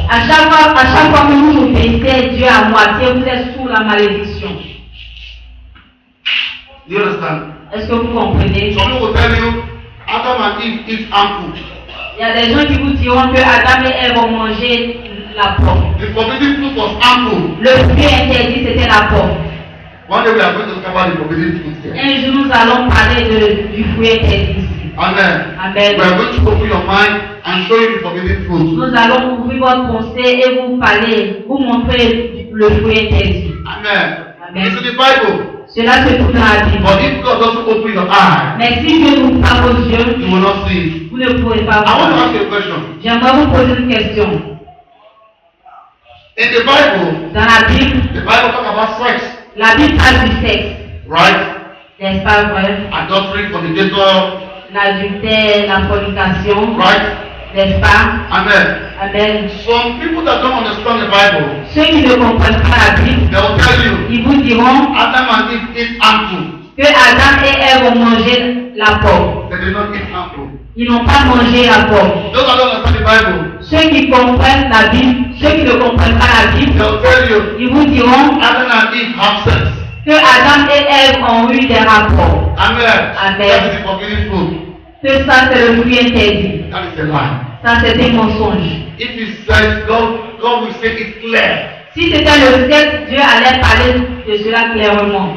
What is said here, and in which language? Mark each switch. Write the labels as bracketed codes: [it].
[fr] À chaque fois que vous obéissez Dieu à moitié, vous êtes sous la malédiction. [en] Do you understand? [fr] Est-ce que vous comprenez? [en] Some people will tell you, Adam and Eve eat apple. [fr] Il y a des gens qui vous diront que Adam et Ève ont mangé la pomme. [en] The forbidden fruit was apple. [fr] Le fruit interdit, c'était la pomme. [en] One day we are going to talk about the forbidden fruit here. [fr] Un jour, nous allons parler du fruit interdit ici. Amen. Amen. [en] We are going to open your mind and show you the forbidden fruit. [fr] Nous allons ouvrir votre pensée et vous parler, vous montrer le fruit interdit. Amen. Amen. [en] It's in the Bible. [fr] Cela se trouve dans la Bible. [en] But if God doesn't open your eyes, [fr] Mais si Dieu n'ouvre pas vos yeux, [en] you will not see. [fr] vous ne pourrez pas [en] I want to [fr] voir. [en] ask you a question. [fr] J'aimerais vous poser une question. [en] In the Bible, [fr] Dans la Bible, [en] the Bible talk about sex, [fr] la Bible parle du sexe. [en] right? [fr] N'est-ce pas vrai? [en] Adultery, fornicator, [fr] L'adultère, la fornication. [en] right? [fr] N'est-ce pas? Amen. Amen. [en] Some people that don't understand the Bible, [fr] Ceux qui ne comprennent pas la Bible, [en] they will tell you, [fr] ils vous diront [en] Adam and Eve eat apple. [fr] que Adam et Ève ont mangé la pomme. [en] They did not eat apple. [fr] Ils n'ont pas mangé la pomme. [en] Those that don't understand the Bible, [fr] Ceux qui comprennent la Bible, ceux qui ne comprennent pas la Bible, [en] they will tell you, [fr] ils vous diront [en] Adam and Eve have sex. [fr] que Adam et Ève ont eu des rapports. Amen. Amen. [en] That is the forbidden fruit. [fr] Que ça c'est le fruit interdit. [en] That is a lie. [fr] Ça c'est des mensonges. [en] If he says, God will say it clear. [fr] Si c'était le sexe, Dieu allait parler de cela clairement.